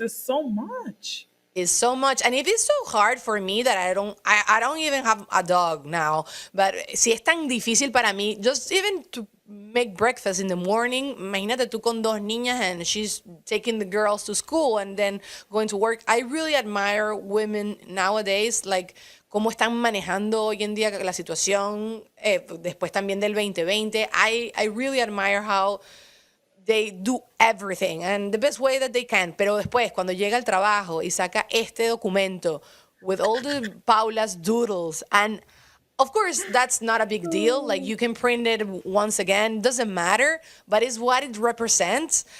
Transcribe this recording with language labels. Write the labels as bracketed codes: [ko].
[en] It's so much. Is so much, and it is so hard for me that I don't even have a dog now, but [es] si es tan difícil para mí, [en] just even to make breakfast in the morning. [es] Imagínate tú con dos niñas [en] and she's taking the girls to school and then going to work. I really admire women nowadays, like [es] cómo están manejando hoy en día la situación, después también del 2020. [en] I really admire how they do everything and the best way that they can. [es] Pero después, cuando llega al trabajo y saca este documento [en] with all the Paula's doodles, and of course, that's not a big deal. Like, you can print it once again, doesn't matter, but it's what it represents.